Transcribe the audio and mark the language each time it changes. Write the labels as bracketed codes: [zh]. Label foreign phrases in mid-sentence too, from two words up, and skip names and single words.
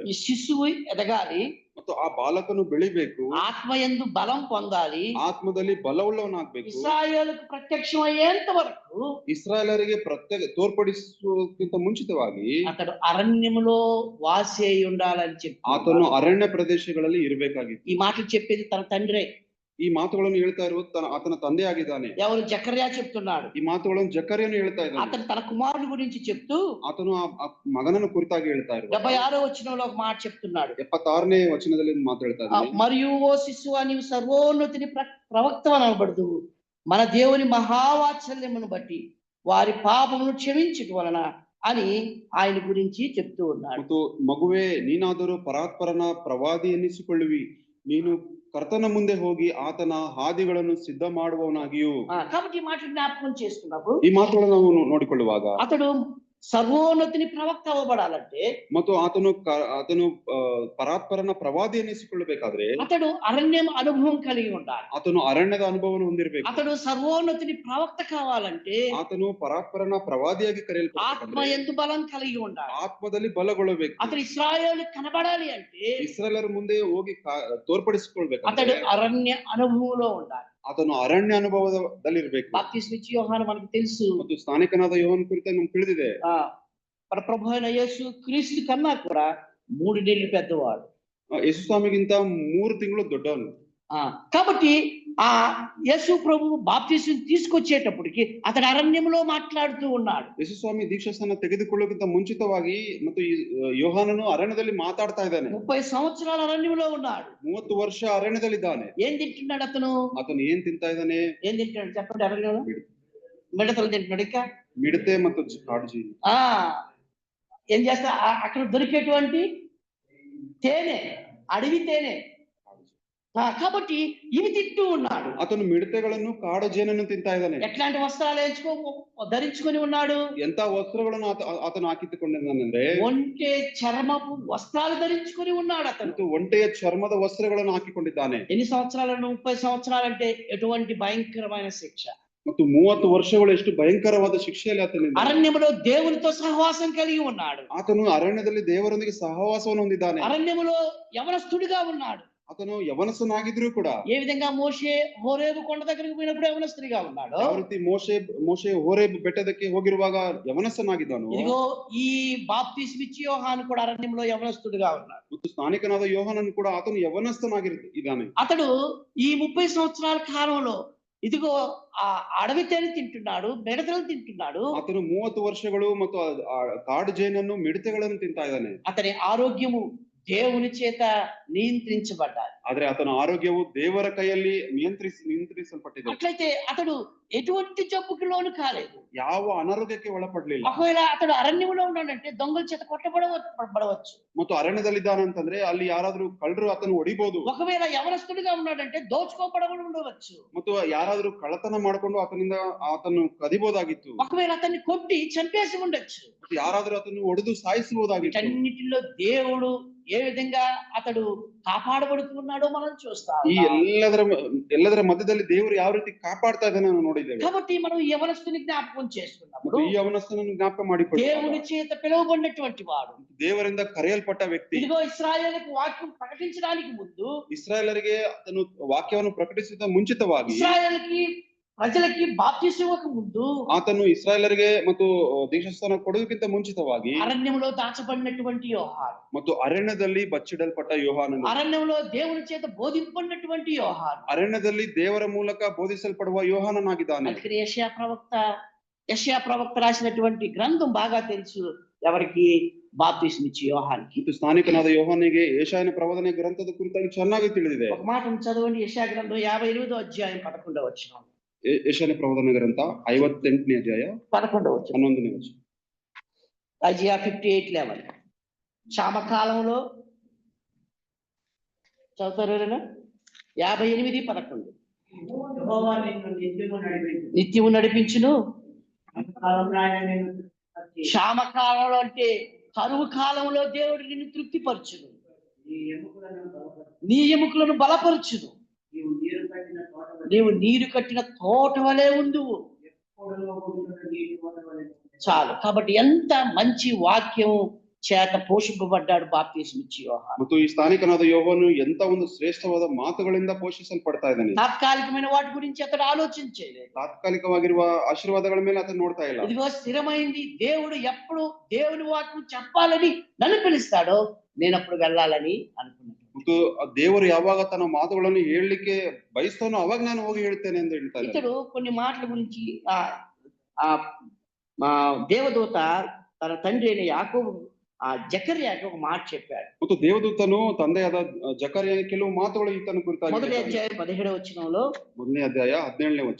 [te] ఈ శిశువు ఎదగాలి, [kn] ಮತ್ತು ಆ ಬಾಲಕನು ಬೆಳಿಬೇಕು, [te] ఆత్మయందు బలం పొందాలి, [kn] ಆತ್ಮದಲ್ಲಿ ಬಲವುಳ್ಳವನಾಗ್ಬೇಕು. [te] ఇశ్రాయేలుకు ప్రత్యక్షం అయ్యేంత వరకు [kn] ಇಸ್ರಾಯೇಲರಿಗೆ ತೋರ್ಪಡಿಸುವುದಕ್ಕಿಂತ ಮುಂಚಿತವಾಗಿ [te] అతడు అరణ్యములో వాసి అయి ఉండాలని చెప్పి [kn] ಆತನು ಅರಣ್ಯ ಪ್ರದೇಶಗಳಲ್ಲಿ ಇರಬೇಕಾಗಿತ್ತು. [te] ఈ మాటలు చెప్పేది తన తండ్రే. [kn] ಈ ಮಾತುಗಳನ್ನು ಹೇಳ್ತಾ ಇರುವುದು ಆತನ ತಂದೆ ಆಗಿದ್ದಾನೆ. [te] ఎవరు? జకర్యా చెప్తున్నాడు. [kn] ಈ ಮಾತುಗಳನ್ನು ಜಕರ್ಯನು ಹೇಳ್ತಾ ಇದ್ದಾನೆ. [te] అతను తన కుమారుడి గురించి చెప్తూ [kn] ಆತನು ಆ ಮಗನನ್ನು ಕುರಿತಾಗಿ ಹೇಳ್ತಾ ಇರುವುದು [te] 76వ వచనంలో ఒక మాట చెప్తున్నాడు. [kn] 76ನೇ వచನದಲ್ಲಿ ಮಾತು ಹೇಳ್ತಾ ಇದ್ದಾನೆ. [te] మరియు ఓ శిశువా, నీవు సర్వోన్నతిని ప్రవక్తవనబడదు, మన దేవుని మహావాత్సల్యమును బట్టి వారి పాపమును క్షమించుట వలన అని ఆయన గురించి చెప్తూ ఉన్నాడు. [kn] ಮತ್ತು ಮಗುವೇ, ನೀನಾದರೂ ಪರಾತ್ಪರನ ಪ್ರವಾದಿ ಎನ್ನಿಸಿಕೊಳ್ಳುವಿ, ನೀನು ಕರ್ತನ ಮುಂದೆ ಹೋಗಿ ಆತನ ಹಾದಿಗಳನ್ನು ಸಿದ್ಧ ಮಾಡುವವನಾಗಿಯೂ. [te] కాబట్టి ఈ మాట జ్ఞాపకం చేసుకున్నప్పుడు [kn] ಈ ಮಾತುಗಳನ್ನು ನಾವು ನೋಡಿಕೊಳ್ಳುವಾಗ [te] అతడు సర్వోన్నతిని ప్రవక్త అవ్వబడాలంటే [kn] ಮತ್ತು ಆತನು ಪರಾತ್ಪರನ ಪ್ರವಾದಿ ಎನ್ನಿಸಿಕೊಳ್ಳಬೇಕಾದ್ರೆ [te] అతడు అరణ్యం అనుభవం కలిగి ఉండాలి. [kn] ಆತನು ಅರಣ್ಯದ ಅನುಭವವನ್ನು ಹೊಂದಿರಬೇಕು. [te] అతడు సర్వోన్నతిని ప్రవక్త కావాలంటే [kn] ಆತನು ಪರಾತ್ಪರನ ಪ್ರವಾದಿಯಾಗಿ [te] ఆత్మ [kn] ಕರೆಯಲ್ಪಡಬೇಕಾದ್ರೆ [te] ఎందు బలం కలిగి ఉండాలి. [kn] ಆತ್ಮದಲ್ಲಿ ಬಲಗೊಳ್ಳಬೇಕು. [te] అతడు ఇశ్రాయేలు కనబడాలి అంటే [kn] ಇಸ್ರಾಯೇಲರ ಮುಂದೆ ಹೋಗಿ ತೋರ್ಪಡಿಸಿಕೊಳ್ಬೇಕಾದ್ರೆ [te] అతడు అరణ్య అనుభవంలో ఉండాలి. [kn] ಆತನು ಅರಣ್ಯ ಅನುಭವದಲ್ಲಿ ಇರಬೇಕು. [te] బాప్తిస్మ ఇచ్చే యోహాను మనకు తెలుసు. [kn] ಮತ್ತು ಸ್ಥಾನಿಕನಾದ ಯೋಹನ ಕುರಿತು ನಮ್ಗೆ ತಿಳಿದಿದೆ. [te] మన ప్రభు అయిన యేసు క్రీస్తు కన్నా కూడా 3 నెలలు పెద్దవాడు. [kn] ಯೇಸು ಸ್ವಾಮಿಗಿಂತ 3 ತಿಂಗಳು ದೊಡ್ಡವನು. [te] కాబట్టి ఆ యేసు ప్రభు బాప్తిస్మ తీసుకొచ్చేటప్పటికి అతడు అరణ్యంలో మాట్లాడుతూ ఉన్నాడు. [kn] ಯೇಸು ಸ್ವಾಮಿ ದೀಕ್ಷಾಸ್ನಾನ ತೆಗೆದುಕೊಳ್ಳೋಕ್ಕಿಂತ ಮುಂಚಿತವಾಗಿ ಮತ್ತು ಈ ಯೋಹಾನನು ಅರಣ್ಯದಲ್ಲಿ ಮಾತಾಡ್ತಾ ಇದ್ದಾನೆ. [te] 30 సంవత్సరాల అరణ్యంలో ఉన్నాడు. [kn] 30 ವರ್ಷ ಅರಣ್ಯದಲ್ಲಿದ್ದಾನೆ. [te] ఏం తింటున్నాడు అతను? [kn] ಆತನು ಏನ್ ತಿಂತಾ ಇದ್ದಾನೆ? [te] ఏం తింటున్నాడు చెప్పండి? అరణ్యంలో మిడతలు తింటున్నాడు. ఇంకా [kn] ಮಿಡತೆ ಮತ್ತು ಕಾಡುಜಿ. [te] ఏం చేస్తా? అక్కడ దొరికేటువంటి తేనె, అడవి తేనె. కాబట్టి ఇవి తింటూ ఉన్నాడు. [kn] ಆತನು ಮಿಡತೆಗಳನ್ನು ಕಾಡು ಜೇನನ್ನು ತಿಂತಾ ಇದ್ದಾನೆ. [te] ఎట్లాంటి వస్త్రాలు ధరించుకొని ఉన్నాడు? [kn] ಎಂತ ವಸ್ತ್ರಗಳನ್ನು ಆತನು ಹಾಕಿಟ್ಟುಕೊಂಡಿದ್ದಾನೆಂದ್ರೆ [te] ఒంటె చర్మపు వస్త్రాలు ధరించుకొని ఉన్నాడు అతను. [kn] ಮತ್ತು ಒಂಟೆಯ ಚರ್ಮದ ವಸ್ತ್ರಗಳನ್ನು ಹಾಕಿಕೊಂಡಿದ್ದಾನೆ. [te] ఎన్ని సంవత్సరాలు? 30 సంవత్సరాలు. అంటే ఎటువంటి భయంకరమైన శిక్ష. [kn] ಮತ್ತು 30 ವರ್ಷಗಳು ಎಷ್ಟು ಭಯಂಕರವಾದ ಶಿಕ್ಷೆಯಲ್ಲಿ ಆತನಿದ್ದಾನೆ. [te] అరణ్యములో దేవునితో సహవాసం కలిగి ఉన్నాడు. [kn] ಆತನು ಅರಣ್ಯದಲ್ಲಿ ದೇವರೊಂದಿಗೆ ಸಹವಾಸವನ್ನು ಹೊಂದಿದ್ದಾನೆ. [te] అరణ్యములో యవనస్తుడిగా ఉన్నాడు. [kn] ಆತನು ಯವನಸ್ಥನಾಗಿದ್ರೂ ಕೂಡ [te] ఏ విధంగా మోషే హోరేబు కొండ దగ్గరికి పోయినప్పుడు యవనస్తుడిగా ఉన్నాడు, [kn] ಯಾವ ರೀತಿ ಮೋಶೆ ಹೋರೇಬ್ ಬೆಟ್ಟದಕ್ಕೆ ಹೋಗಿರುವಾಗ ಯವನಸ್ಥನಾಗಿದ್ದಾನೋ, [te] ఇదిగో ఈ బాప్తిస్మ ఇచ్చే యోహాను కూడా అరణ్యంలో యవనస్తుడిగా ఉన్నాడు. [kn] ಮತ್ತು ಸ್ಥಾನಿಕನಾದ ಯೋಹಾನನು ಕೂಡ ಆತನು ಯವನಸ್ಥನಾಗಿದ್ದಾನೆ. [te] అతడు ఈ 30 సంవత్సరాల కాలంలో ఇదిగో ఆ అడవి తేనె తింటున్నాడు, మిడతలు తింటున్నాడు. [kn] ಆತನು 30 ವರ್ಷಗಳು ಮತ್ತು ಕಾಡು ಜೇನನ್ನು ಮಿಡತೆಗಳನ್ನು ತಿಂತಾ ಇದ್ದಾನೆ. [te] అతని ఆరోగ్యము దేవుని చేత నియంత్రించబడ్డాడు. [kn] ಆದ್ರೆ ಆತನ ಆರೋಗ್ಯವು ದೇವರ ಕೈಯಲ್ಲಿ ನಿಯಂತ್ರಿಸಲ್ಪಟ್ಟಿದೆ. [te] అట్లయితే అతడు ఎటువంటి జబ్బుకి లోను కాలేదు, [kn] ಯಾವ ಅನಾರೋಗ್ಯಕ್ಕೆ ಒಳಪಡಲಿಲ್ಲ. [te] ఒకవేళ అతడు అరణ్యంలో ఉన్నాడంటే దొంగల చేత కొట్టబడవచ్చు. [kn] ಮತ್ತು ಅರಣ್ಯದಲ್ಲಿದ್ದಾನಂತಂದ್ರೆ ಅಲ್ಲಿ ಯಾರಾದ್ರೂ ಕಳ್ಳರು ಆತನು ಹೊಡಿಬಹುದು. [te] ఒకవేళ యవనస్తుడిగా ఉన్నాడంటే దోచుకోబడబడి ఉండవచ్చు. [kn] ಮತ್ತು ಯಾರಾದ್ರೂ ಕಳ್ಳತನ ಮಾಡಿಕೊಂಡು ಆತನು ಕದಿಬಹುದಾಗಿತ್ತು. [te] ఒకవేళ అతన్ని కొట్టి చంపేసి ఉండొచ్చు. [kn] ಯಾರಾದ್ರೂ ಆತನು ಹೊಡೆದು ಸಾಯಿಸಬಹುದಾಗಿತ್ತು. [te] వీటన్నిటిలో దేవుడు ఏ విధంగా అతడు కాపాడబడుతున్నాడో మనం చూస్తాం. [kn] ಈ ಎಲ್ಲದರ ಮಧ್ಯದಲ್ಲಿ ದೇವರು ಯಾವ ರೀತಿ ಕಾಪಾಡ್ತಾ ಇದ್ದಾನೆ ನಾವು ನೋಡಿದ್ದೇವೆ. [te] కాబట్టి మనం యవనస్తుని జ్ఞాపకం చేసుకున్నప్పుడు [kn] ಈ ಯವನಸ್ಥನನ್ನು ಜ್ಞಾಪಕ ಮಾಡಿಕೊಳ್ಳಿ. [te] దేవుని చేత పిలువబడినటువంటి వాడు, [kn] ದೇವರಿಂದ ಕರೆಯಲ್ಪಟ್ಟ ವ್ಯಕ್ತಿ. [te] ఇదిగో ఇశ్రాయేలుకు వాక్యం ప్రకటించడానికి ముందు, [kn] ಇಸ್ರಾಯೇಲರಿಗೆ ಆತನು ವಾಕ್ಯವನ್ನು ಪ್ರಕಟಿಸಿದ ಮುಂಚಿತವಾಗಿ [te] ఇశ్రాయేలుకి ప్రజలకి బాప్తిసం ఇవ్వక ముందు [kn] ಆತನು ಇಸ್ರಾಯೇಲರಿಗೆ ಮತ್ತು ದೀಕ್ಷಾಸ್ನಾನ ಕೊಡುವುದಕ್ಕಿಂತ ಮುಂಚಿತವಾಗಿ [te] అరణ్యంలో దాచబడినటువంటి యోహాను, [kn] ಮತ್ತು ಅರಣ್ಯದಲ್ಲಿ ಬಚ್ಚಿಡಲ್ಪಟ್ಟ ಯೋಹಾನನು, [te] అరణ్యంలో దేవుని చేత బోధింపబడినటువంటి యోహాను. [kn] ಅರಣ್ಯದಲ್ಲಿ ದೇವರ ಮೂಲಕ ಬೋಧಿಸಲ್ಪಡುವ ಯೋಹಾನನಾಗಿದ್ದಾನೆ. [te] అందుకని యెషయా ప్రవక్త రాసినటువంటి గ్రంథం బాగా తెలుసు ఎవరికి, బాప్తిసం ఇచ్చి యోహానికి. [kn] ಮತ್ತು ಸ್ಥಾನಿಕನಾದ ಯೋಹಾನಿಗೆ ಯೆಶಾಯನ ಪ್ರವಾದನೆ ಗ್ರಂಥದ ಕುರಿತಾಗಿ ಚೆನ್ನಾಗಿ ತಿಳಿದಿದೆ. [te] ఒక మాట చదవండి, యెషయా గ్రంథం 58వ అధ్యాయం 11వ వచనం. [kn] ಯೆಶಾಯನ ಪ್ರವಾದನೆ ಗ್ರಂಥ 58ನೇ ಅಧ್ಯಾಯ [te] 11వ వచనం. [kn] 11ನೇ ವಚನ. [te] ఐజియా 58:11. క్షామకాలంలో చదువుతారు ఎవరైనా? 58:11. యెహోవా నిన్ను నిత్యము నడిపించును. కాలంలో ఆయన నిన్ను తృప్తిపరిచి, క్షామకాలంలో అంటే కరువు కాలంలో దేవుడు నిన్ను తృప్తిపరచును, నీ ఎముకలను బలపరిచి, నీ ఎముకలను బలపరచును. నీవు నీరు కట్టిన తోట వలె నీవు నీరు కట్టిన తోట వలె ఉండువు. ఎప్పుడూ ఉండుట నీటి తోట వలె ఉండును. చాలు. కాబట్టి ఎంత మంచి వాక్యం చేత పోషింపబడ్డాడు బాప్తిసం ఇచ్చి యోహాను. [kn] ಮತ್ತು ಈ ಸ್ಥಾನಿಕನಾದ ಯೋಹಾನು ಎಂತ ಒಂದು ಶ್ರೇಷ್ಠವಾದ ಮಾತುಗಳಿಂದ ಪೋಷಿಸಲ್ಪಡ್ತಾ ಇದ್ದಾನೆ. [te] తాత్కాలికమైన వాటి గురించి అతడు ఆలోచించలేదు. [kn] ತಾತ್ಕಾಲಿಕವಾಗಿರುವ ಆಶೀರ್ವಾದಗಳ ಮೇಲೆ ಆತ ನೋಡ್ತಾ ಇಲ್ಲ. [te] ఇదిగో స్థిరమైంది, దేవుడు ఎప్పుడు దేవుని వాక్యం చెప్పాలని నన్ను పిలుస్తాడో నేను అప్పుడు వెళ్ళాలని అనుకున్నాను. [kn] ಮತ್ತು ಆ ದೇವರು ಯಾವಾಗ ತನ್ನ ಮಾತುಗಳನ್ನು ಹೇಳಲಿಕ್ಕೆ ಬಯಸ್ತಾನೋ ಅವಾಗ ನಾನು ಹೋಗಿ ಹೇಳ್ತೇನೆ ಎಂದು ಹೇಳ್ತಾ ಇದ್ದಾನೆ. [te] ఇతడు కొన్ని మాటల గురించి దేవదూత తన తండ్రి అయిన యాకోబు జకర్యాకి ఒక మాట చెప్పాడు. [kn] ಮತ್ತು ದೇವದೂತನು ತಂದೆಯಾದ ಜಕರ್ಯನ ಕೆಲವು ಮಾತುಗಳು ಈತನ ಕುರಿತಾಗಿ [te] మొదటి అధ్యాయం 17వ వచనంలో, [kn] ಮೊದಲನೇ ಅಧ್ಯಾಯ 17ನೇ ವಚನ.